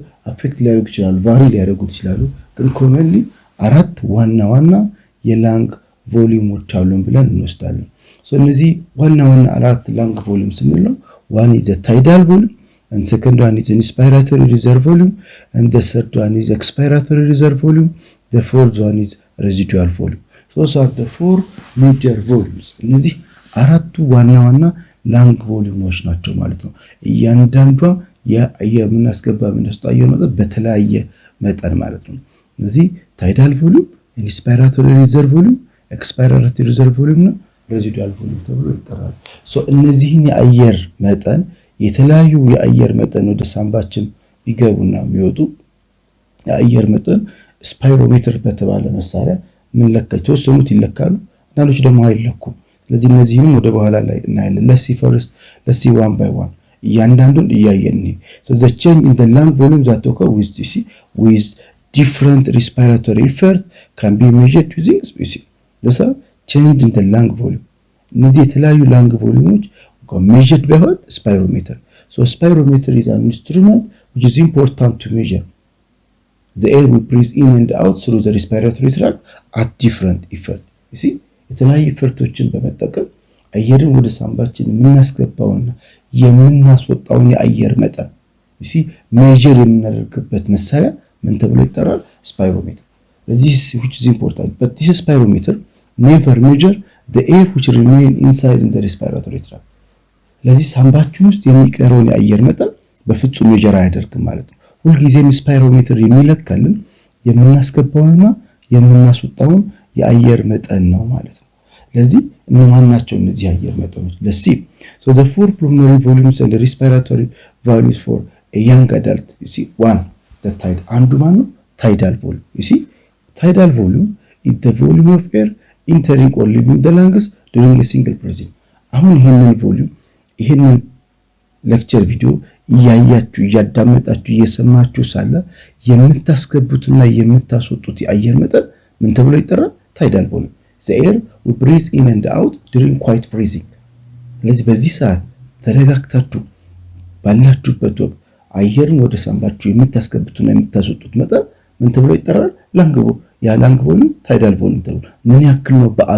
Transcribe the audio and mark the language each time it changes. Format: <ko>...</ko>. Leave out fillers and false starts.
<am>አፌክት ሊያደርጉ ይችላሉ፣ ቫሪ ሊያደርጉ ይችላሉ። ግን ኮመንሊ አራት ዋና የላንግ ቮሊዩሞች አሉን ብለን እንወስዳለን። እነዚህ ዋና አራት ላንግ ቮሊዩም ስንለው</am> <en>one is the tidal volume, and second one is inspiratory reserve volume, and the third one is expiratory reserve volume, the fourth one is residual volume. Those are the four major volumes.</en> <am>እነዚህ አራቱ ዋና ላንግ ቮሊዩሞች ናቸው ማለት ነው። እያንዳንዷ የምናስገባ የምናስወጣ አየር መጠን በተለያየ መጠን ማለት ነው። እነዚህ ታይዳል ቮሊዩም፣ ኢንስፓይራቶሪ ሪዘርቭ ቮሊዩም፣ ኤክስፓይራቶሪ ሪዘርቭ ቮሊዩም እና ሬዚዱዋል ቮሊዩም ተብሎ ይጠራሉ። እነዚህን የአየር መጠን የተለያዩ የአየር መጠን ወደ ሳምባችን ይገቡና የሚወጡ የአየር መጠን ስፓይሮሜትር በተባለ መሳሪያ ምንለካ የተወሰኑት ይለካሉ፣ አንዳንዶች ደግሞ አይለኩም። ስለዚህ እነዚህንም ወደ በኋላ ላይ እናያለን።</am> <en>let's see one by one</en> <am>እያንዳንዱን እያየን</am> <en>the change in the lung volume that occur with different respiratory effort can be measured using the change in the lung volume.</en> <am>እነዚህ የተለያዩ ላንግ ቮሊዩሞች</am> <en>measured by what? Spirometer. Spirometer is an instrument which is important to measure the air we breathe in and out through the respiratory tract at different effort.</en> <am>የተለያዩ ኢፈርቶችን በመጠቀም አየርን ወደ ሳምባችን የምናስገባውና የምናስወጣውን የአየር መጠን ሜጀር የምናደርግበት መሳሪያ ምን ተብሎ ይጠራል?</am> <en>ስፓይሮሜትር። This which is important, but this spirometer never measure the air which remain inside in the respiratory tract.</en> <am>ስለዚህ ሳምባችን ውስጥ የሚቀረውን የአየር መጠን በፍጹም ሜጀር አያደርግም ማለት ነው። ሁልጊዜም ስፓይሮሜትር የሚለካልን የምናስገባውንና የምናስወጣውን የአየር መጠን ነው ማለት ነው። ስለዚህ እነማን ናቸው እነዚህ የአየር መጠኖች?</am> <en>let's see. The four pulmonary volumes and the respiratory values for a young adult. One, the tidal.</en> <am>አንዱ ማን ነው?</am> <en>tidal volume. Tidal volume is the volume of air entering or leaving the lungs during a single breathing.</en> <am>አሁን ይሄንን ሌክቸር ቪዲዮ እያያችሁ እያዳመጣችሁ እየሰማችሁ ሳለ የምታስገቡትና የምታስወጡት የአየር መጠን ምን ተብሎ ይጠራል?</am> <en>tidal volume. The air we breathe in and out during quiet breathing.</en> <am>ስለዚህ በዚህ ሰዓት ተረጋግታችሁ ባላችሁበት ወቅት አየርን ወደ ሳምባችሁ የምታስገቡትና የምታስወጡት መጠን ምን ተብሎ ይጠራል? ላንግ ቮሊዩም tidal volume ተብሎ። ምን ያክል ነው?</am>